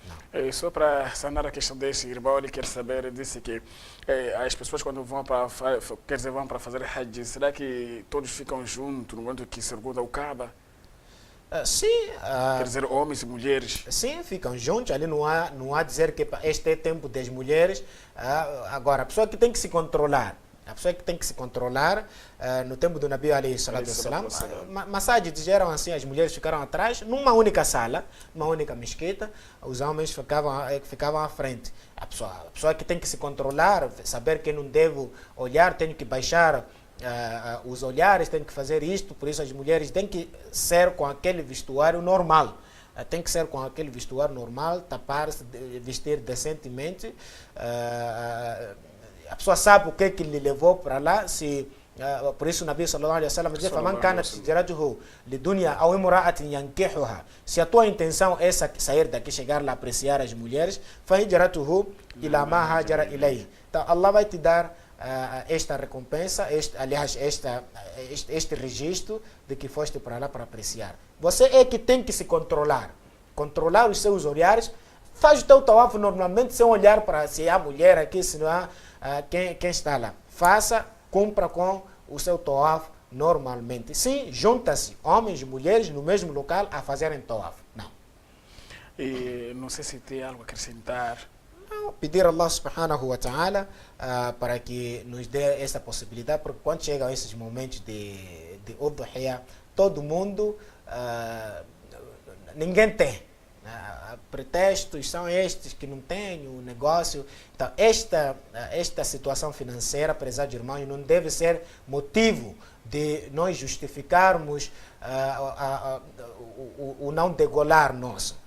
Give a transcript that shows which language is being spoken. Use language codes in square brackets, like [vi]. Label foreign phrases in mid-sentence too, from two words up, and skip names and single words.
[pt] Só para sanar a questão desse irmão, ele quer saber, disse que as pessoas quando vão para quer dizer, vão para fazer Hajj, será que todos ficam juntos no momento que se pergunta o Kaaba? Sim. Quer dizer, homens e mulheres? Sim, ficam juntos. Ali não há dizer que este é tempo das mulheres. Agora, a pessoa que tem que se controlar, no tempo do Nabi [ar] عليه الصلاة والسلام, [pt] massagens eram assim, as mulheres ficaram atrás, numa única sala, numa única mesquita, os homens ficavam à frente. A pessoa que tem que se controlar, saber que não devo olhar, tenho que baixar os olhares, tem que fazer isto, por isso as mulheres têm que ser com aquele vestuário normal. Tem que ser com aquele vestuário normal, tapar-se, vestir decentemente. A pessoa sabe o que lhe levou para lá, por isso o Nabi [ar] صلى الله عليه وسلم [pt] dizia: [ar] "فمن كانت هجرته لدنيا أو امرأة ينكحها". [pt] Se a tua intenção é sair daqui, chegar lá, apreciar as mulheres, [ar] فهجرته إلى ما هاجر إليه. [pt] Então Allah vai te dar esta recompensa, este registro de que foste para lá para apreciar. Você é que tem que se controlar os seus olhares. Faz o teu tawaf normalmente sem olhar para se há mulher aqui, se não há quem está lá. Faça, cumpra com o seu tawaf normalmente. Sim, junta-se homens e mulheres no mesmo local a fazerem tawaf. Não. E não sei se tem algo a acrescentar. Pedir a Allah [ar] سبحانه وتعالى [pt] para que nos dê essa possibilidade, porque quando chegam esses momentos de Udhuhiya, todo mundo, ninguém tem. Pretextos são estes que não têm o negócio. Então, esta situação financeira, prezados irmãos, não deve ser motivo de nós justificarmos o não degolar nosso.